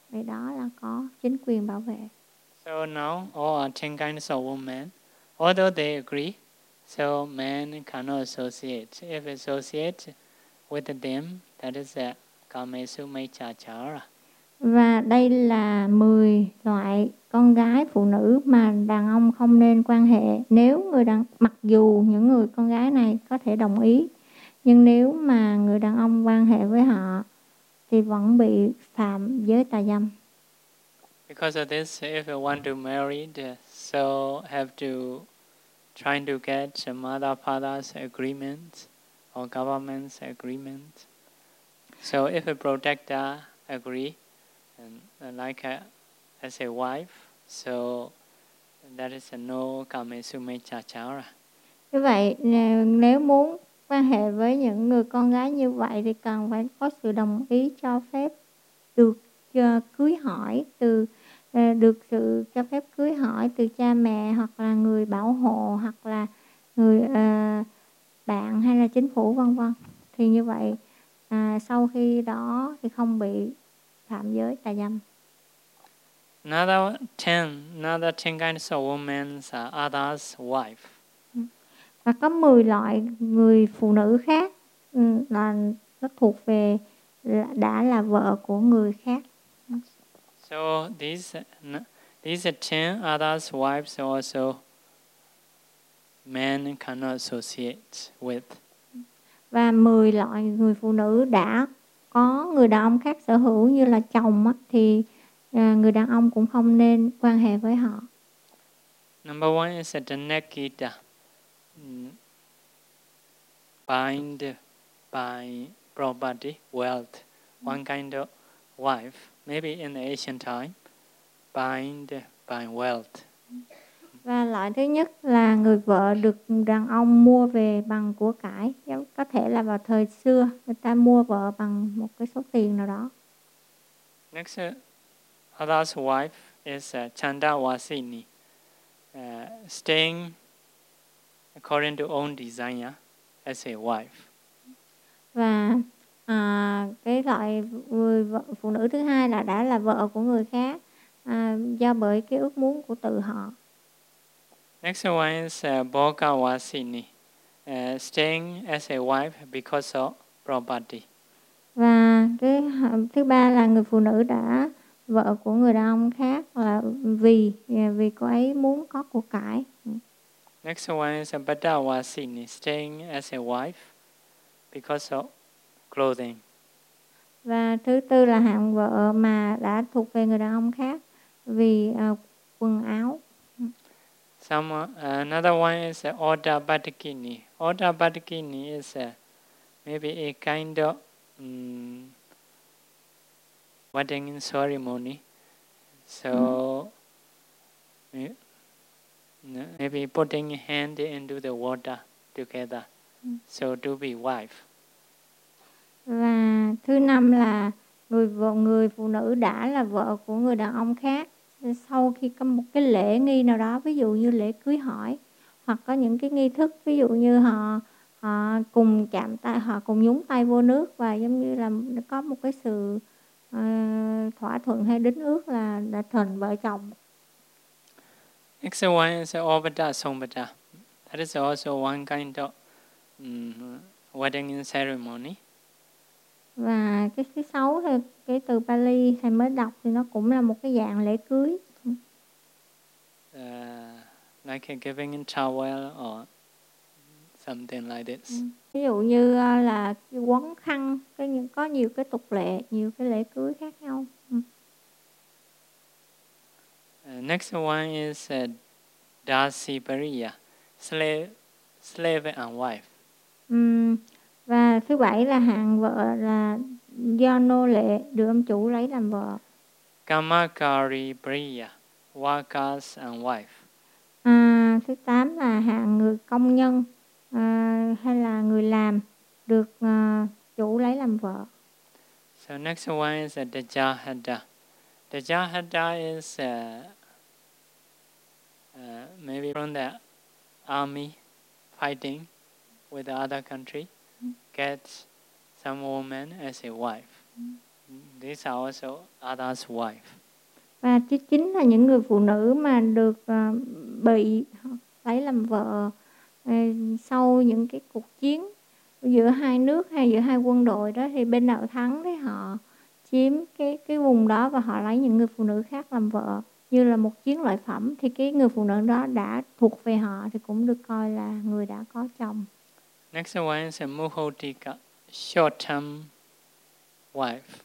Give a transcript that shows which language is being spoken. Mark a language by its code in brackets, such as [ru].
[vi] Vậy đó là có chính quyền bảo vệ. [en] So now all are 10 kinds of women, although they agree, so men cannot associate. If associate with them, that is a kamesu mechachara. [vi] Và đây là 10 loại con gái phụ nữ mà đàn ông không nên quan hệ. Nếu người đàn, mặc dù những người con gái này có thể đồng ý, nhưng nếu mà người đàn ông quan hệ với họ thì vẫn bị phạm giới tà dâm. [en] Because of this, if you want to marry, so have to try to get mother father's agreement or government's agreement. So if a protector agree, like as a wife, so that is a no kamesume chachara. [vi] Như vậy, nếu muốn quan hệ với những người con gái như vậy thì cần phải có sự đồng ý cho phép được cưới hỏi từ được sự cho phép cưới hỏi từ cha mẹ hoặc là người bảo hộ hoặc là người bạn hay là chính phủ vân vân. Thì như vậy sau khi đó thì không bị phạm giới tà dâm. [en] Another 10 kinds of women are others' wife. [vi] Và có 10 loại người phụ nữ khác là nó thuộc về đã là vợ của người khác. [en] So these 10 others' wives also men cannot associate with. [vi] Và 10 loại người phụ nữ đã có người đàn ông khác sở hữu như là chồng thì người đàn ông cũng không nên quan hệ với họ. [en] Number one is a Janakita. Bind by property, wealth, one kind of wife, maybe in the ancient time, bind by wealth. [vi] Và loại thứ nhất là người vợ được đàn ông mua về bằng của cải. Có thể là vào thời xưa người ta mua vợ bằng một cái số tiền nào đó. [en] Next, other's wife is Chandavasini, staying according to own desire as a wife. [vi] Và cái loại người vợ, phụ nữ thứ hai là đã là vợ của người khác do bởi cái ước muốn của tự họ. [en] Next one is Bhogavasini, staying as a wife because of property. [vi] Và cái thứ ba là người phụ nữ đã vợ của người đàn ông khác là vì cô ấy muốn có của cải. [en] Next one is Badawasini, staying as a wife because of clothing. [vi] Và thứ tư là hạng vợ mà đã thuộc về người đàn ông khác vì quần áo. [en] Another one is Odabatikini. Odabatikini is maybe a kind of wedding ceremony. So maybe putting hand into the water together, so to be wife. [vi] Và thứ năm là người phụ nữ đã là vợ của người đàn ông khác sau khi có một cái lễ nghi nào đó, ví dụ như lễ cưới hỏi hoặc có những cái nghi thức, ví dụ như họ cùng chạm tay, họ cùng nhúng tay vô nước và giống như là có một cái sự thỏa thuận hay đính ước là đã thành vợ chồng. [en] Next one is Obata Sombata. That is also one kind of wedding ceremony. [vi] Và cái thứ sáu là cái từ Pali thầy mới đọc thì nó cũng là một cái dạng lễ cưới. [en] Like giving in towel or something like this. [vi] Ví dụ như là quấn khăn, có nhiều cái tục lệ, nhiều cái lễ cưới khác nhau. [en] Next one is Dasipariya, slave and wife. [vi] Và thứ bảy là hạng vợ là do nô lệ được ông chủ lấy làm vợ. [en] Kamakari Priya, workers and wife. [vi] Thứ tám là hạng người công nhân hay là người làm được chủ lấy làm vợ. [en] So next one is Dajahada. Dajahada is maybe from the army fighting with the other country, get some woman as a wife. These are also other's wife. [vi] Và thứ chín là những người phụ nữ mà được bị lấy làm vợ sau những cái cuộc chiến giữa hai nước hay giữa hai quân đội đó, thì bên nào thắng thì họ chiếm cái vùng đó và họ lấy những người phụ nữ khác làm vợ như là một chiến lợi phẩm, thì cái người phụ nữ đó đã thuộc về họ thì cũng được coi là người đã có chồng. [en] Next one is a Muhotika, short-term wife.